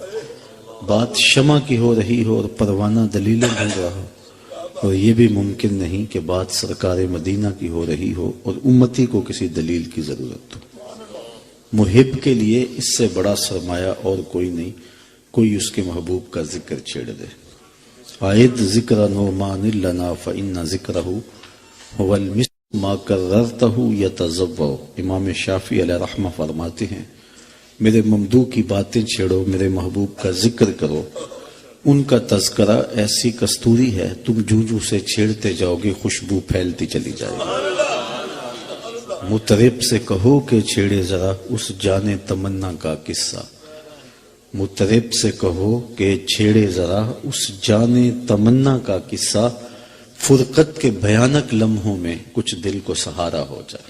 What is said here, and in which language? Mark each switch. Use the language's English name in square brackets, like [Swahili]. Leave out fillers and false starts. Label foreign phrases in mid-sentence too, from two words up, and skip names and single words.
[Urdu] بات شمع کی ہو رہی ہو اور پروانہ دلیلیں ڈھونڈ رہا ہو، اور یہ بھی ممکن نہیں کہ بات سرکار مدینہ کی ہو رہی ہو اور امتی کو کسی دلیل کی ضرورت ہو۔ محب کے لیے اس سے بڑا سرمایہ اور کوئی نہیں، کوئی اس کے محبوب کا ذکر چھیڑ دے۔ [Arabic] عائد ذکر نعمان لنا فإن ذکرہ هو المسک ما کررتہ یتذوع۔ [Urdu] امام شافعی [Arabic] علیہ رحمہ [Urdu] فرماتے ہیں میرے ممدوح کی باتیں چھیڑو، میرے محبوب کا ذکر کرو، ان کا تذکرہ ایسی کستوری ہے تم جوں جوں سے چھیڑتے جاؤ گے خوشبو پھیلتی چلی جائے گی۔ مطرب سے کہو کہ چھیڑے ذرا اس جانے تمنا کا قصہ، مطرب سے کہو کہ چھیڑے ذرا اس جانے تمنا کا قصہ، فرقت کے بھیانک لمحوں میں کچھ دل کو سہارا ہو جائے۔